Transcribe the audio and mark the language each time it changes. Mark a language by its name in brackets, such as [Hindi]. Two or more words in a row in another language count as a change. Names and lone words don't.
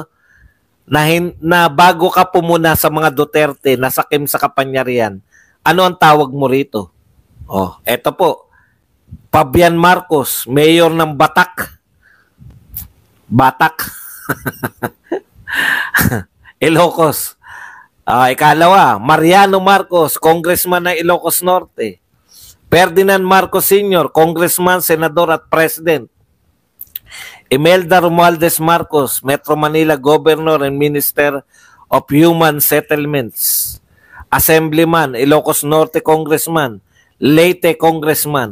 [Filipino] Na bago ka pumuna sa mga Duterte na sakim sa kapangyarihan, ano ang tawag mo rito? Eto po. Fabian Marcos, mayor ng Batak. Ilocos. Ikalawa, Mariano Marcos, congressman ng Ilocos Norte. Ferdinand Marcos Sr., congressman, senador at president. Imelda Romualdez Marcos, [English] Metro Manila Governor and Minister of Human Settlements. Assemblyman, Ilocos Norte Congressman, Leyte Congressman.